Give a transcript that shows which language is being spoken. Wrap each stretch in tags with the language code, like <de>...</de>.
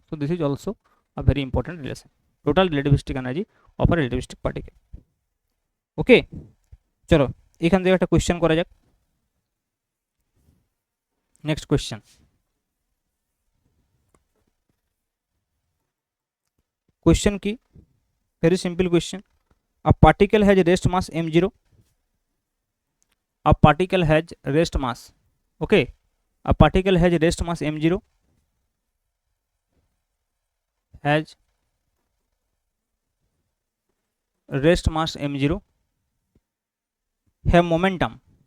<en>So this is also a very important relation, total relativistic energy of a relativistic particle.</en> <bn>ওকে, চলো এখান থেকে একটা question করা যাক।</bn> <en>next question,</en> <bn>কোয়েশ্চেন কি,</bn> <en>very simple question. A particle has rest mass m0, a particle has rest mass, okay, a particle has rest mass m0, has rest mass m0, have momentum</en>